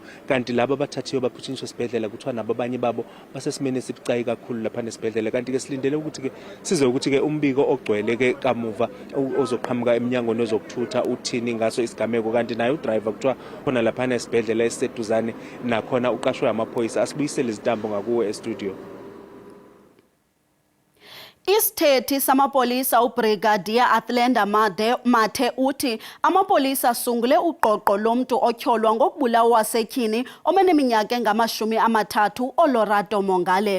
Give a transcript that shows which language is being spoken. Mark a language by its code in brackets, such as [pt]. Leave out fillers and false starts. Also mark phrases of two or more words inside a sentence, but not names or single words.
[zu] Kanti laba abathathiwe baphuthunyiswa esibhedlela, kuthiwa nabo abanye babo basesimeni esibucayi kakhulu lapha nesibhedlela. Kanti-ke silindele ukuthi-ke size ukuthi-ke umbiko ogcwele-ke kamuva ozoqhamuka eminyangweni wezokuthutha uthini ngaso isigameko. Kanti naye udriver kuthiwa khona laphana esibhedlela esiseduzane nakhona uqashwe amaphoyisa. Asibuyisele izitambo ngakuwe estudio. [xh] Isithethi samapolisa uBrigadier Athlenda Mathe uthi amapolisa asungule uqoqo lomntu otyholwa ngokubulawa wasetyhini omeneminyaka engama-30 Olorado Mongale.